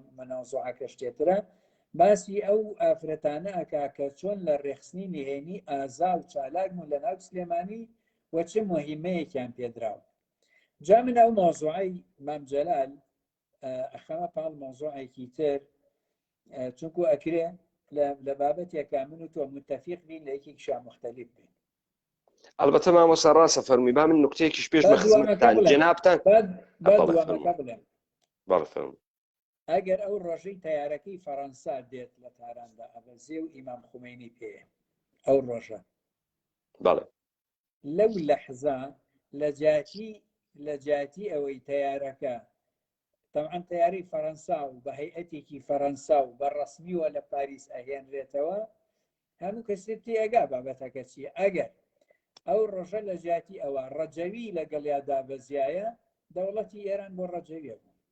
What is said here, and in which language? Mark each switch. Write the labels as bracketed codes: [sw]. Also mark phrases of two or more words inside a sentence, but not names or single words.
[ckb] مەناوزوعەکە شتێترە باسی ئەو ئافرەتانە ئەکا کە چۆن لە ڕێخستنی نهێنی ئازا و چالاک و لە ناو سلێمانی وە چه مهمەیەکیان پێدراوە جا من ئەو مۆزوعەی مام جەلال ئەخەمە پاڵ مۆزوعێکی تر چونکو ئەکرێ لە بابەتێکە من و تۆ متفق بین لە یەکێکیشیان مختلف بین البته مامۆستا ڕاستە فەرمووی با من نوکتەیەکیش پێش بە خزمەتتان جەنابتان ئەگەر ئەو ڕۆژەی تەیارەکەی فەڕەنسا دێت لە تاراندا ئەبەزێ و ئیمام خومینی پێ ئەو ڕۆژە لەو لەحزە لە جاتی ئەوەی تەیارەکە طبعا تەیاری فەڕەنسا و بە هەیئەتێکی فەڕەنسا و بە ڕەسمیوە لە پاریس ئەهێنرێتەوە هەموو کەسێتی ئەگا بابەتەکە چیە ئەگەر ئەو ڕۆژە لە جاتی ئەوە ڕەجەوی لەگەڵیا دابەزیایە دەوڵەتی ئێران بۆ ڕەجەویە بوو